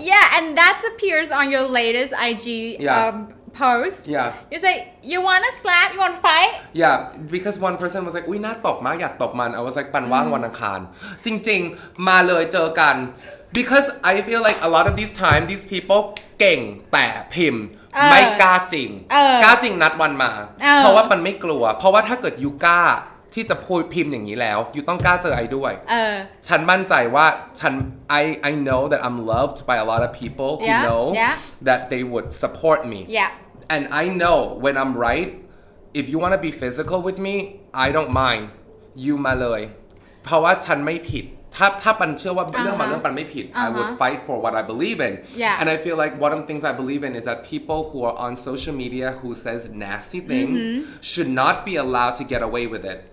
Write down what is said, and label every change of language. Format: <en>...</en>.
<en>Yeah, and that appears on your latest IG post. You say, you want to slap? You want to fight? Because one person was like</en> <th>อุ๊ยน่าตบมากอยากตบมัน</th> <en>I was like</en> <th>ปันว่างวันอังคารจริงๆมาเลยเจอกัน</th> <en>because I feel like a lot of these time these people</en> <th>เก่งแต่พิมพ์ไม่กล้าจริงกล้าจริงนัดวันมาเพราะว่ามันไม่กลัวเพราะว่าถ้าเกิดยูกล้าที่จะพูดพิมพ์อย่างนี้แล้วยูต้องกล้าเจอไอด้วยฉันมั่นใจว่าฉัน</th> <en>I know that I'm loved by a lot of people who know that they would support me And I know when I'm right, if you want to be physical with me I don't mind you</en> <th>มาเลยเพราะว่าฉันไม่ผิดถ้าปันเชื่อว่าเรื่องบางเรื่องปันไม่ผิด</th> <en>I would fight for what I believe in and I feel like one of the things I believe in is that people who are on social media who says nasty things should not be allowed to get away with it</en>